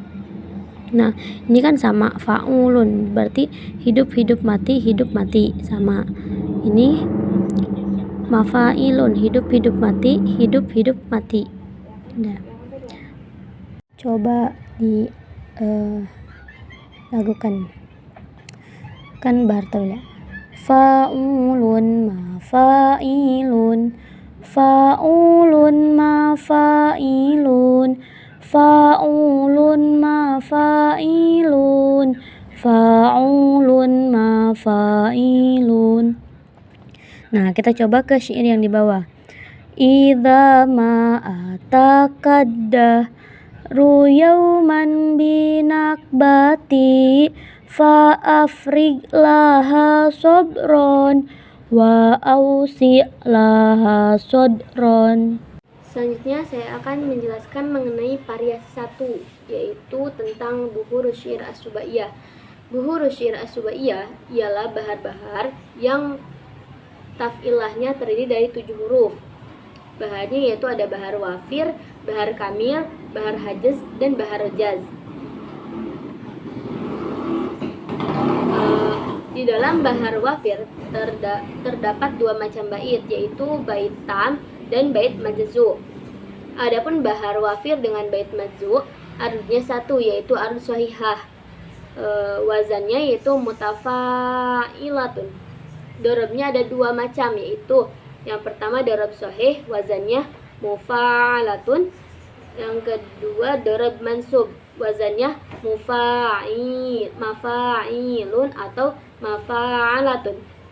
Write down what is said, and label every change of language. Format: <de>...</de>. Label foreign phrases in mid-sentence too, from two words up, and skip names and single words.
<id>Nah, ini kan sama fa'ulun, berarti hidup hidup mati hidup mati sama. Ini mafa'ilun, hidup hidup mati hidup hidup mati. Nah, coba di lakukan kan bahar tawil ya.</id> <ar>فعولن مفاعيلن فعولن مفاعيلن فعولن مفاعيلن فعولن مفاعيلن, fa'ulun ma fa'ilun, fa'ulun ma fa'ilun.</ar> <id>Nah, kita coba ke syair yang di bawah.</id> <ar>إذا ما أتاك الدهر يوما بنكبة فأفرغ لها صبرا وأوسع لها صدرا.</ar> <id>Selanjutnya saya akan menjelaskan mengenai variasi 1, yaitu tentang buhur syair as-subaiyah. Buhur syair as-subaiyah ialah bahar-bahar yang taf'ilahnya terdiri dari 7 huruf. Baharnya yaitu ada bahar wafir, bahar kamil, bahar hajaz, dan bahar rajaz. Di dalam bahar wafir terdapat 2 macam bait, yaitu bait tam dan bait majzu. Adapun bahar wafir dengan bait majzu, arudnya 1, yaitu arud sahihah. Wazannya yaitu mutafa'ilatun. Dorobnya ada 2 macam, yaitu yang pertama dorob sahih, wazannya mufa'alatun. Yang kedua dorob mansub, wazannya mafa'ilun atau mafa'alatun.</id>